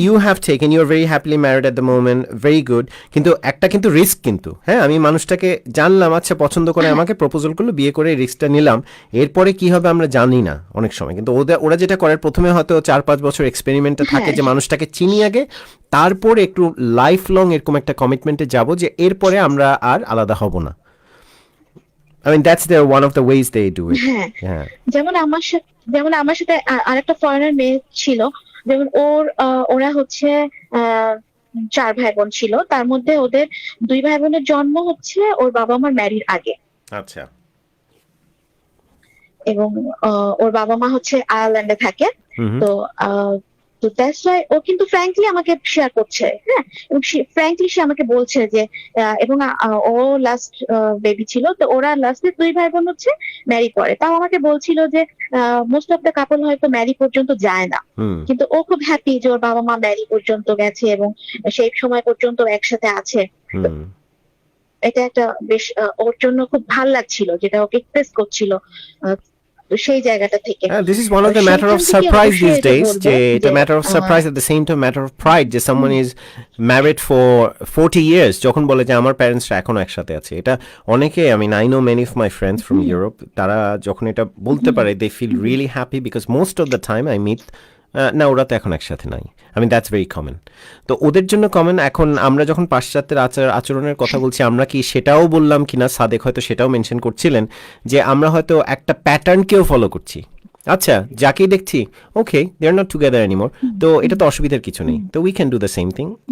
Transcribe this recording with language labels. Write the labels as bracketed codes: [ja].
[en] you have taken, you are very happily married at the moment, very good, [bn] কিন্তু একটা কিন্তু risk, কিন্তু হ্যাঁ আমি মানুষটাকে জানলাম, আচ্ছা পছন্দ করে আমাকে প্রপোজাল করলো, বিয়ে করে রিস্কটা নিলাম, এরপরে কি হবে আমরা জানি না অনেক সময়। কিন্তু ওরা যেটা করে, প্রথমে হয়তো 4-5 বছর এক্সপেরিমেন্টে থাকে যে মানুষটাকে চিনি আগে, তারপর একটু লাইফ লং এরকম একটা কমিটমেন্টে যাব যে এরপরে আমরা আর আলাদা হব না। [en] I mean that's their one of the ways they do it. [bn] হ্যাঁ। [en] Yeah. [bn] যেমন আমার সাথে আরেকটা ফরেনার মেয়ে ছিল, যেমন ওরা হচ্ছে 4 ভাই বোন ছিল, তার মধ্যে ওদের 2 ভাই বোনের জন্ম হচ্ছে ওর বাবা মার ম্যারির আগে, আচ্ছা। এবং ওর বাবা মা হচ্ছে আয়ারল্যান্ডে থাকে। তো তো [en] that's why [bn] ও কিন্তু ফ্র্যাঙ্কলি আমাকে শেয়ার করছে। হ্যাঁ, এবং ফ্র্যাঙ্কলি সে আমাকে বলছে যে, এবং ও লাস্ট বেবি ছিল, তো ওরা লাস্টে 2 ভাই বোন হচ্ছে ম্যারি করে। তাও আমাকে বলছিল যে [en] most of the couple [bn] হয়তো ম্যারি পর্যন্ত যায় না, কিন্তু ও খুব হ্যাপি যে ওর বাবা মা ম্যারি পর্যন্ত গেছে, এবং সেই সময় পর্যন্ত একসাথে আছে। এটা একটা বেশ ওর জন্য খুব ভাল লাগছিল, যেটা ওকে এক্সপ্রেস করছিল সেই জায়গাটা থেকে। [en] This is one of the matter of surprise these days. It's a matter of surprise at the same time matter of pride যে someone is married for 40 years, [bn] যখন বলে যে আমার প্যারেন্টসরা এখনো একসাথে আছে। এটা অনেকে, [en] I mean I know many of my friends from Europe, [bn] তারা যখন এটা বলতে পারে, [en] they feel really happy because most of the time I meet [bn] না ওরা তো এখন একসাথে নাই। [en] I mean that's very common. [bn] তো ওদের জন্য কমন। এখন আমরা যখন পাশ্চাত্যের আচরণের কথা বলছি, আমরা কি সেটাও বললাম কিনা, সাদেক হয়তো সেটাও মেনশন করছিলেন, যে আমরা হয়তো একটা প্যাটার্নকেও ফলো করছি। আচ্ছা, যাকেই দেখছি [en] okay they are not together anymore, [bn] তো এটা তো অসুবিধার কিছু নেই, তো [en] We can do the same thing.